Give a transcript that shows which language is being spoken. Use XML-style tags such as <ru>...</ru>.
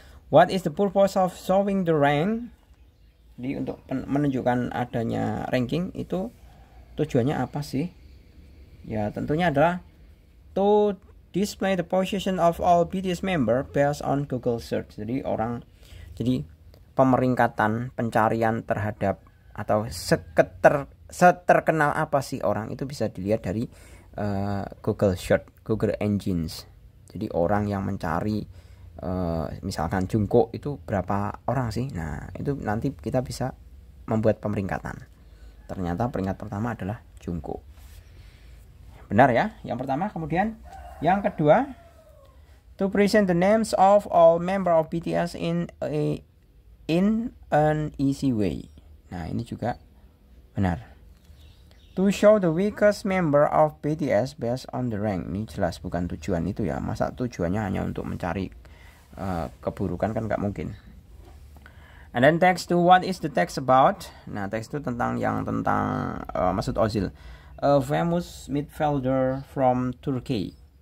<en>What is the purpose of showing the rank?</en> <id>Jadi untuk menunjukkan adanya ranking itu tujuannya apa sih? Ya, tentunya adalah</id> <en>to display the position of all BTS member based on Google search.</en> <id>Jadi pemeringkatan, pencarian terhadap atau seterkenal apa sih orang itu bisa dilihat dari Google search, Google Engines. Jadi orang yang mencari misalkan Jungkook itu berapa orang sih? Nah, itu nanti kita bisa membuat pemeringkatan. Ternyata peringkat pertama adalah Jungkook. Benar ya, yang pertama. Kemudian yang kedua,</id> <en>to present the names of all member of BTS in an easy way.</en> <id>Nah, ini juga benar.</id> <en>To show the weakest member of BTS based on the rank.</en> <id>Ini jelas bukan tujuan itu ya. Masa tujuannya hanya untuk mencari keburukan, kan nggak mungkin.</id> <en>And then text 2, what is the text about?</en> <id>Nah, teks itu tentang Mesut Ozil,</id> <en>a famous midfielder from Turkey.</en>